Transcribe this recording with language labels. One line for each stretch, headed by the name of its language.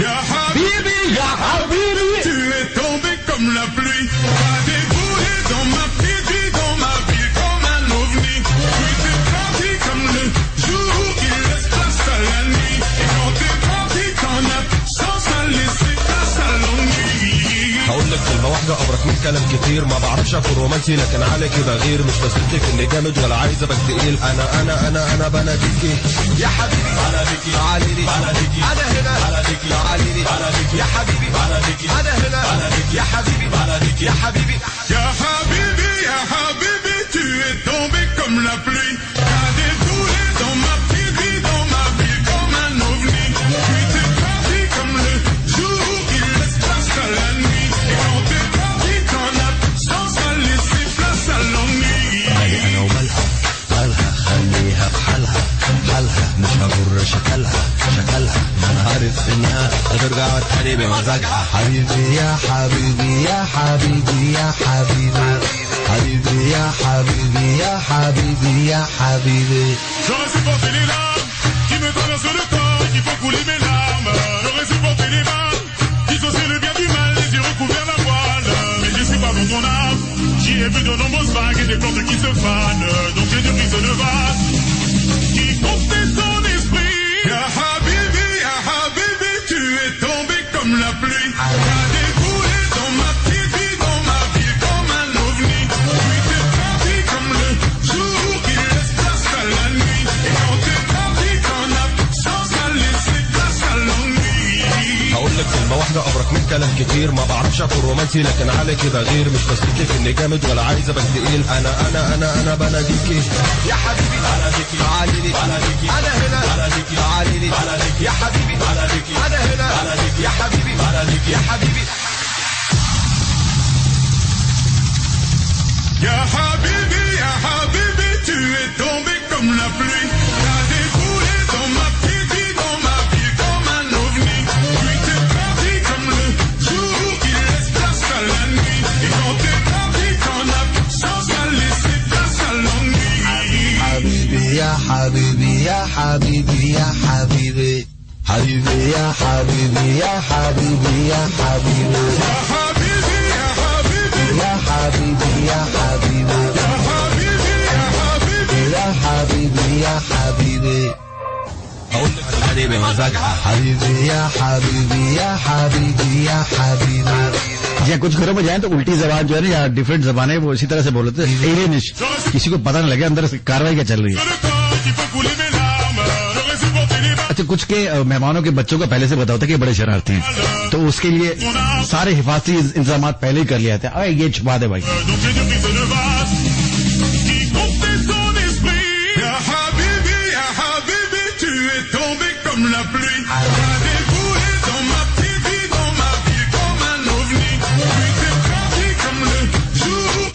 Arabic: Ya Habibi, ya Habibi,
French: tu es tombé comme la pluie. T'as déboulé dans ma petite vie, dans ma ville comme un ovni. Puis t'es parti comme le jour qui laisse place à la nuit. Et quand t'es parti, t'en as sans ça laisser place à l'ennui.
Arabic: هقول لك كلمة واحدة أبرك من كلام كتير، ما بعرفش أكون رومانسي لكن عليكي بغير، مش بثبتلك إني جامد ولا عايز أبقى تقيل، أنا بناديكي يا حبيبي، بناديكي تعالي لي، بناديكي أنا هنا، بناديكي تعالي لي، بناديكي يا حبيبي، بناديكي أنا هنا، بناديكي يا حبيبي، بناديكي يا حبيبي. Ya Habibi, ya Habibi,
French: tu es tombé comme la pluie. T'as déboulé dans ma petite vie, dans ma ville comme un ovni. Puis t'es parti comme le jour qui laisse place à la nuit. Et quand t'es parti, t'en as sans ça laisser place à l'ennui.
Arabic: أنا ومالها مالها، خليها في حالها حالها، مش هجر شكلها ما أنا عارف إنها هترجع تاني بمزاجها. حبيبي يا حبيبي يا حبيبي يا حبيبي، حبيبي يا حبيبي يا حبيبي يا حبيبي.
French: J'aurais supporté les larmes qui me traversent le corps, qui font couler mes larmes. J'aurais supporté les balles, dissocier le bien du mal, les yeux recouverts d'un voile. Mais je suis pas dans ton âme. J'y ai vu de nombreuses vagues et des plantes qui se fanent. Donc j'ai dû briser le vase qui contenait ton esprit.
Arabic: Ya Habibi,
French: tu es tombé comme la pluie. T'as déboulé dans ma petite vie, dans ma ville comme un ovni. Puis t'es parti comme le jour qui laisse place à la nuit. Et quand t'es parti, t'en as sans ça laisser place à l'ennui.
Arabic: هقول لك كلمة واحدة أبرك من كلام كتير، ما بعرفش أكون رومانسي لكن عليكي بغير، مش بثبتلك إني جامد ولا عايز أبقى تقيل، أنا بناديكي يا حبيبي، بناديكي تعالي لي، بناديكي أنا هنا، بناديكي تعالي لي، بناديكي يا حبيبي، بناديكي أنا هنا، بناديكي يا حبيبي، بناديكي يا حبيبي. Ya Habibi,
French: tu es tombé comme la pluie. T'as déboulé dans ma petite vie, dans ma ville comme un ovni. Puis t'es parti comme le jour qui laisse place à la nuit. Et quand t'es parti, t'en as sans ça laisser place à l'ennui.
Arabic: حبيبي يا حبيبي يا حبيبي يا حبيبي، حبيبي يا حبيبي يا حبيبي يا حبيبي، Ya Habibi, ya Habibi, يا حبيبي يا حبيبي، ya Habibi, ya Habibi. يا حبيبي يا حبيبي. هقول لك الحني بمزاجها، حبيبي يا حبيبي يا حبيبي يا حبيبي.
Hindi: या कुछ घरों में जाए तो उल्टी जबान जो है ना, या डिफरेंट जबान है, वो इसी तरह से बोलते हैं, एलियनिश, किसी को पता नहीं लगे अंदर से कार्रवाई क्या चल रही है।
French: Le corps qui font couler mes larmes. J'aurais supporté les balles.
Hindi: अच्छा, कुछ के मेहमानों के बच्चों को पहले से बताओ था कि बड़े शरारती हैं, तो उसके लिए सारे हिफाजती इंतजाम पहले ही कर लिया था। अरे ये छुपा दे भाई।
French: Donc j'ai dû briser le vase qui contenait ton esprit.
Arabic: Ya Habibi,
French: tu es tombé comme la pluie. T'as déboulé dans ma petite vie, dans ma ville comme un ovni. Puis t'es parti comme le jour.